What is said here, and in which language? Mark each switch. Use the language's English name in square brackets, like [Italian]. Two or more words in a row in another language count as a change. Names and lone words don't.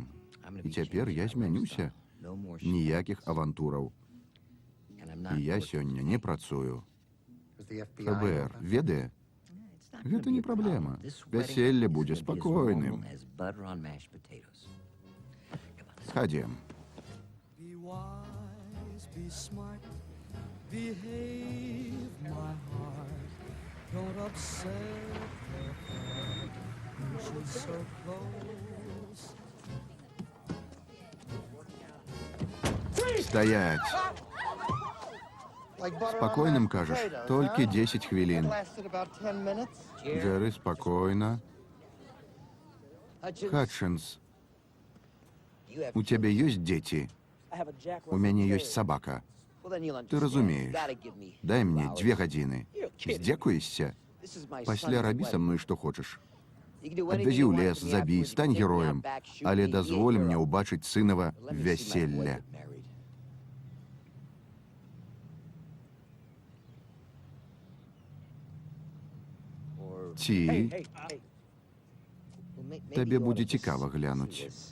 [Belarusian] І цяпер я змянюся. Ніякіх авантураў. І я сёння не працую. ФБР ведае? Гэта не праблема. Вяселле будзе спакойным. Хадзем. [English] Be wise, be smart, behave, my heart. Don't upset her heart when she's so close. [Russian] Стоять. Спокойным, кажешь? Только 10 хвилин. Джерри, спокойно. Хатчинс, у тебя есть дети? У меня есть собака. Ты разумеешь. [Belarusian] Дай мне 2 гадзіны. Здзекуешся? Пасля рабі са мной што хочаш. Адвязі ў лес, забі, стань героем. Але дазволь мне ўбачыць сынава вяселля. Ці табе будзе цікава глянуць.